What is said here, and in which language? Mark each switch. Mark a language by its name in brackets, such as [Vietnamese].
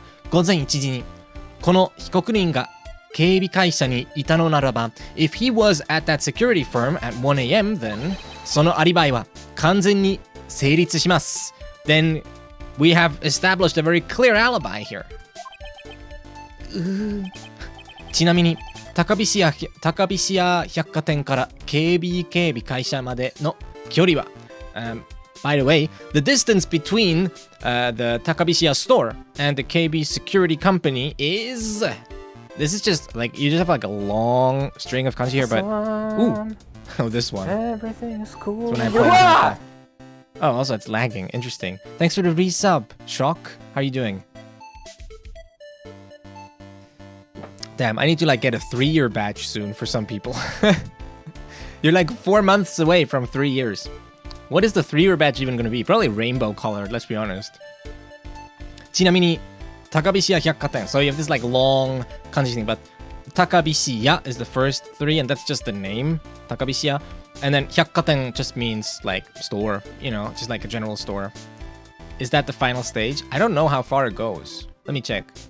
[Japanese] 午前1時にこの被告人が警備会社にいたのならば [English] if he was at that security firm at 1 a.m. then [Japanese] そのアリバイは完全に成立します。 [English] Then we have established a very clear alibi here. [Japanese] ちなみに高飛屋百貨店から KB 警備会社までの距離は、 [English] by the way, the distance between the Takabishiya store and the KB security company is... This is just like, you just have like a long string of kanji here, but... Ooh. Oh, this one. Everything is cool. When I play oh, also it's lagging. Interesting. Thanks for the resub. Shock, how are you doing? Damn, I need to like get a 3-year badge soon for some people. You're like 4 months away from 3 years. What is the 3-year badge even going to be? Probably rainbow colored, let's be honest. [Japanese] ちなみに、高飛屋百貨店. [English] So you have this like long kanji thing, but 高飛屋 is the first 3, and that's just the name. [Japanese] 高飛屋. [English] And then 百貨店 just means like store, you know, just like a general store. Is that the final stage? I don't know how far it goes. Let me check.